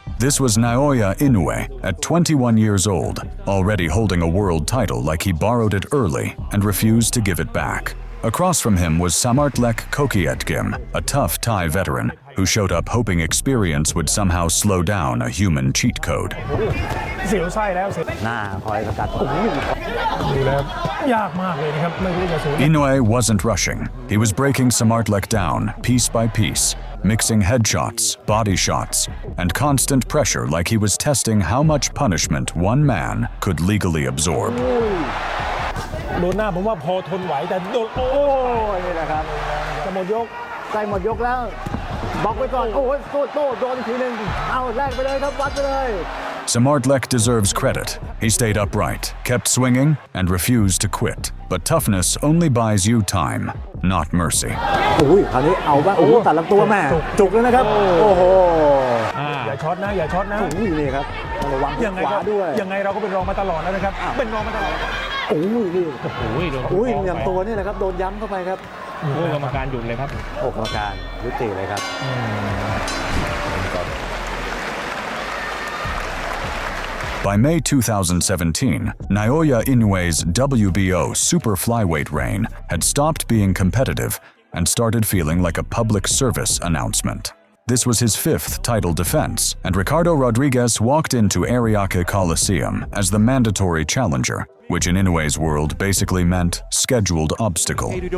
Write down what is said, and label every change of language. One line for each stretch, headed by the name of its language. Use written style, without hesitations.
English: This was Naoya Inoue, at 21 years old, already holding a world title like he borrowed it early and refused to give it back. Across from him was Samartlek Kokietgim, a tough Thai veteran, who showed up hoping experience would somehow slow down a human cheat code.
Thai: เสียวไส้แล้วเสียวหน้าคอยสกัดดูแล้วยากมากเลยนะครับไม่รู้จะสู้
English: Inoue wasn't rushing. He was breaking Samartlek down piece by piece, mixing headshots, body shots, and constant pressure like he was testing how much punishment one man could legally absorb.
Thai: โดนหน้าผมว่าพอทนไหวแต่โดนโอ้ยนี่แหละครับจะหมดยกใกล้หมดยกแล้วบล็อกไว้ก่อนโอ้ยโต้โดนอีกทีนึงเอาแรกไปเลยครับวัดไปเลย
English: Samartlek deserves credit. He stayed upright, kept swinging, and refused to quit. But toughness only buys you time, not mercy.
Thai: โอ้ยคราวนี้เอาบ้างโอ้ตัดลำตัวแม่จุกแล้วนะครับโอ้โหอย่าช็อตนะอย่าช็อตนะโอ้ยนี่ครับระวังยังไงขวาด้วยยังไงเราก็เป็นรองมาตลอดแล้วนะครับเป็นรองมาตลอดโอ้ยนี่โอ้ยอย่างตัวนี่แหละครับโดนย้ำเข้าไปครับกรรมการหยุดเลยครับกรรมการยุติเลยครับ
English: By May 2017, Naoya Inoue's WBO super flyweight reign had stopped being competitive and started feeling like a public service announcement. This was his 5th title defense, and Ricardo Rodriguez walked into Ariake Coliseum as the mandatory challenger, which in Inoue's world basically meant scheduled obstacle.